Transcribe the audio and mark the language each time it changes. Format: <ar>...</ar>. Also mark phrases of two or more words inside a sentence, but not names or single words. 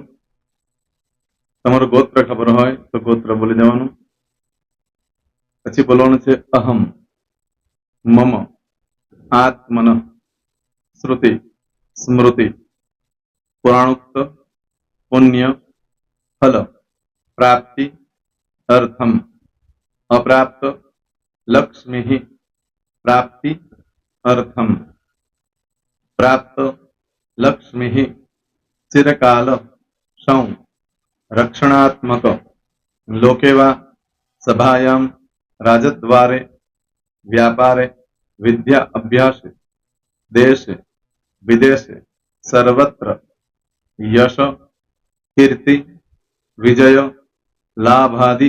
<gu>તમારું ગોત્ર ખબર હોય તો ગોત્ર બોલી દેવાનું. પછી બોલવાનું છે</gu> <sa>અહમ, મમ, આત્મન, શ્રુતિ, સ્મૃતિ, પુરાણોક્ત, પુણ્ય, ફલ, પ્રાપ્તિ, अर्थम अप्राप्त लक्ष्मी प्राप्ति अर्थम प्राप्त लक्ष्मी चिरकाल सौ रक्षणात्मक लोके वा सभायां राजद्वारे व्यापारे विद्या अभ्यास देशे विदेशे सर्वत्र यश कीर्ति विजय लाभादि</sa>